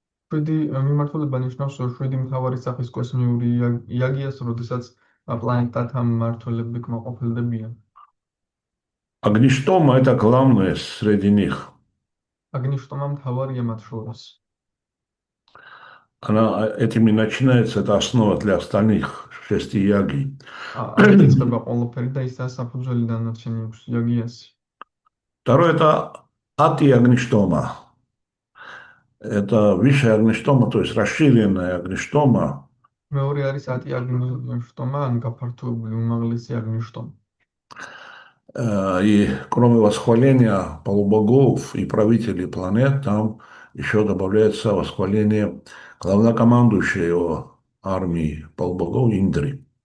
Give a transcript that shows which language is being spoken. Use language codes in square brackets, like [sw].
[ka] შვიდი მიმართულება ნიშნავს შვიდი მთავარი სახის კოსმიური იაგიას, როდესაც პლანეტათა მმართველები კმაყოფილდებიან. [ru] Агништома – это главное среди них. [ka] აგნიშტომა მთავარია მათ შორის. [ru] Этим и начинается, это основа для остальных 6 яги. [ka] ამით იწყება ყველაფერი და ისაა საფუძველი დანარჩენი იაგიასი. [ru] Второе – это ати агништома. Это высшая агништома, то есть расширенная агништома. [ka] მეორე არის ატი აგნიშტომა, ან გაფართოებული უმაღლესი აგნიშტომა. [ru] И кроме восхваления полубогов и правителей планет, там еще добавляется восхваление главнокомандующего армии полубогов Индри.